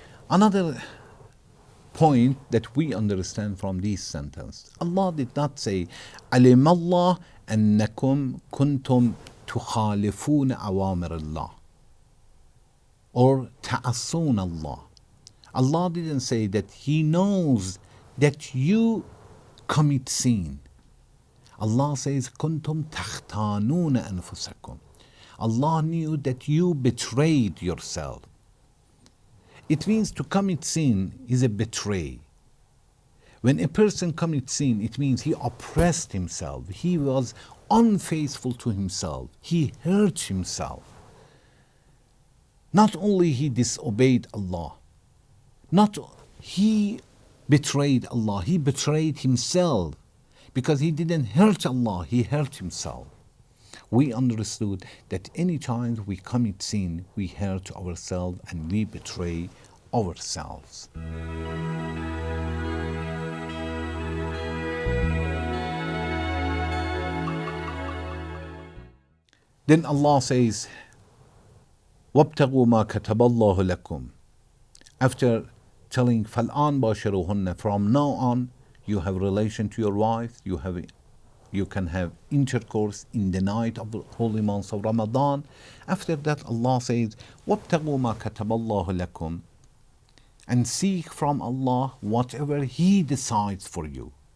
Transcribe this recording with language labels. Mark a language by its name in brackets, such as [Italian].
[English] Another point that we understand from this sentence, Allah did not say, علم الله أنكم كنتم تخالفون أوامر الله, or تعصون Allah. Allah didn't say that He knows that you commit sin. [Arabic] Allah says, كنتم تختانون أنفسكم. [English] Allah knew that you betrayed yourself. It means to commit sin is a betray. When a person commits sin, it means he oppressed himself. He was unfaithful to himself. He hurt himself. Not only he disobeyed Allah, not he betrayed Allah, he betrayed himself, because he didn't hurt Allah, he hurt himself. We understood that any time we commit sin, we hurt ourselves and we betray ourselves. [Arabic] Then Allah says, وَابْتَغُوا مَا كَتَبَ اللَّهُ لَكُمْ. [English] After telling فَالْآنْ بَاشِرُهُنَّ, from now on you have relation to your wife, you can have intercourse in the night of the holy month of Ramadan. After that, Allah says, وَابْتَغُوا مَا كَتَبَ اللَّهُ لَكُمْ, and seek from Allah whatever He decides for you.